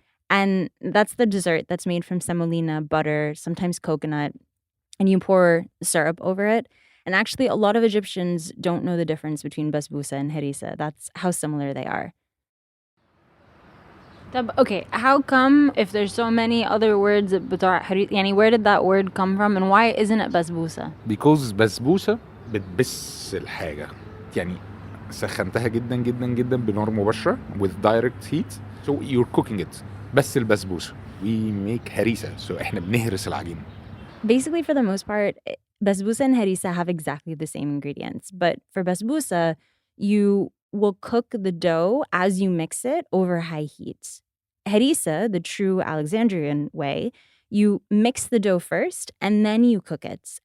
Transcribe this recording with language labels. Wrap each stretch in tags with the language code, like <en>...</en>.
<en>And that's the dessert that's made from semolina, butter, sometimes coconut, and you pour syrup over it. And actually, a lot of Egyptians don't know the difference between basbousa and harissa. That's how similar they are. Okay, how come if there's so many other words</en> <ar>بتاع يعني</ar> <en>where did that word come from and why isn't it basbousa? Because</en> <ar>بسبوسة بتبس الحاجة. يعني سخنتها جدا جدا جدا بنار مباشرة</ar> <en>with direct heat. So you're cooking it.</en> <ar>بس البسبوسة.</ar> <en>We make harissa. So</en> <ar>احنا بنهرس العجين.</ar> <en>Basically, for the most part, basbousa and harissa have exactly the same ingredients. But for basbousa, you will cook the dough as you mix it over high heat. harissa, the true Alexandrian way, you mix the dough first and then you cook it.</en>